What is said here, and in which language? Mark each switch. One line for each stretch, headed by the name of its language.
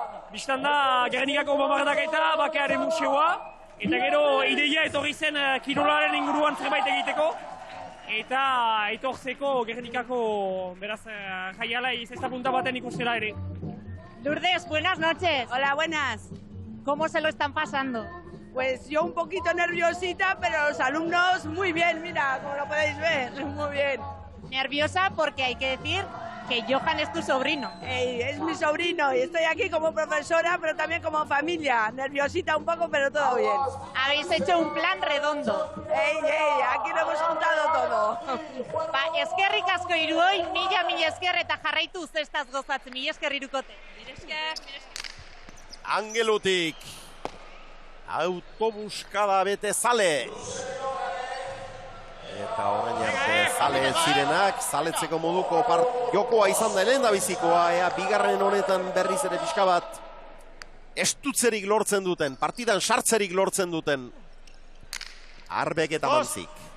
Basque: Bistan da Gernikako bombardaketa, bakearen museoa, eta gero ideia etorri zen kirolaren inguruan zerbait egiteko, eta etortzeko Gernikako, beraz, jaialai zesta punta baten ikustera ere.
Spanish: Lourdes, buenas noches. Hola, buenas. ¿Cómo se lo están pasando? Pues yo un poquito nerviosita, pero los alumnos muy bien, mira, como lo podéis ver, muy bien. Nerviosa porque hay que decir que Johan es tu sobrino. Es mi sobrino y estoy aquí como profesora, pero también como familia. Nerviosita un poco, pero todo bien. Habéis hecho un plan redondo. Aquí lo hemos juntado todo.
Basque: Eskerrik asko iruoi, mila esker eta jarraitu zestaz gozatzen, mila esker irukote. Mila esker. Angelutik autobuskada bete zale. Eta horrein arte zale zirenak, zaletzeko moduko jokoa izan da lehen da bizikoa, bigarren honetan berriz ere pixka bat estutzerik lortzen duten, partidan sartzerik lortzen duten Arbek eta Mantzik.